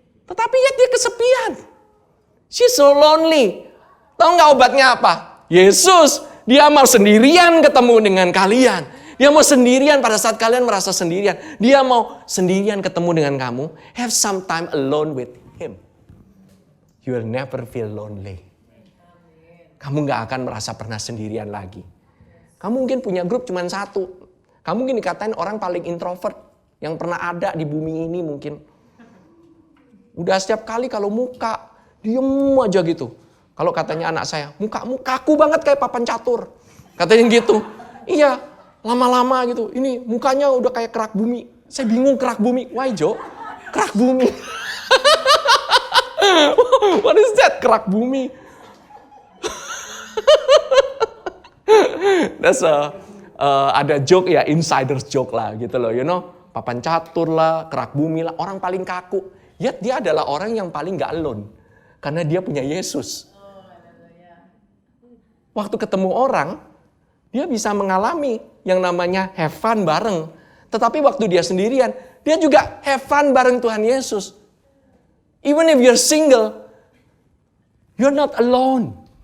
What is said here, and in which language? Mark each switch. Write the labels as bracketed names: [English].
[Indonesian] Tetapi ya dia kesepian. [English] She's so lonely. [Indonesian] Tahu nggak obatnya apa? Yesus, dia mau sendirian ketemu dengan kalian. Dia mau sendirian pada saat kalian merasa sendirian. Dia mau sendirian ketemu dengan kamu. [English] Have some time alone with him. You will never feel lonely. [Indonesian] Kamu gak akan merasa pernah sendirian lagi. Kamu mungkin punya grup cuma satu. Kamu mungkin dikatain orang paling introvert yang pernah ada di bumi ini mungkin. Udah setiap kali kalau muka, diem aja gitu. Kalau katanya anak saya, mukamu kaku banget kayak papan catur. Katanya gitu. Iya. Lama-lama gitu, ini mukanya udah kayak kerak bumi. Saya bingung kerak bumi. [English] Why [Indonesian] Jo? Kerak bumi. [English] What is that? [Indonesian] Kerak bumi. That's ada joke ya, [English] insider's joke [Indonesian] lah gitu loh. Papan catur lah, kerak bumi lah. Orang paling kaku. Yet dia adalah orang yang paling gak alone. Karena dia punya Yesus. Waktu ketemu orang, dia bisa mengalami yang namanya [English] have fun [Indonesian] bareng. Tetapi waktu dia sendirian, dia juga [English] have fun [Indonesian] bareng Tuhan Yesus. [English] Even if you're single, you're not alone.